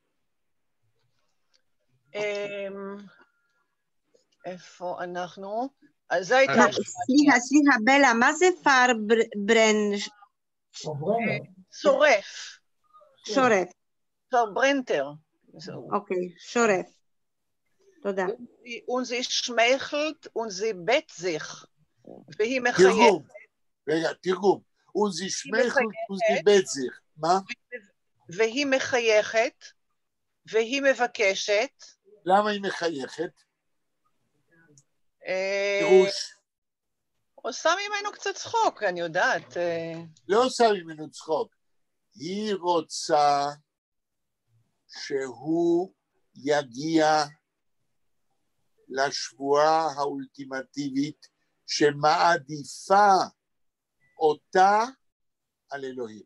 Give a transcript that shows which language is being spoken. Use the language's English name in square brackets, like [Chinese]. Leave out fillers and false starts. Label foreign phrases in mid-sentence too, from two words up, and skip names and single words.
[Hebrew] איפה אנחנו? אז זו הייתה... סליחה, בלה, מה זה פרברן? שורף. שורף. פרברנטר. אוקיי, שורף. תודה. [German] Und sie schmeichelt und sie bett sich. [Hebrew] והיא מחייכת. רגע, תרגום. [German] Und sie schmeichelt und sie bett sich. [Hebrew] מה? והיא מחייכת, והיא מבקשת. למה היא מחייכת? פירוש. עושה ממנו קצת צחוק, אני יודעת. לא עושה ממנו צחוק. היא רוצה שהוא יגיע לשבועה האולטימטיבית שמעדיפה אותה על אלוהים.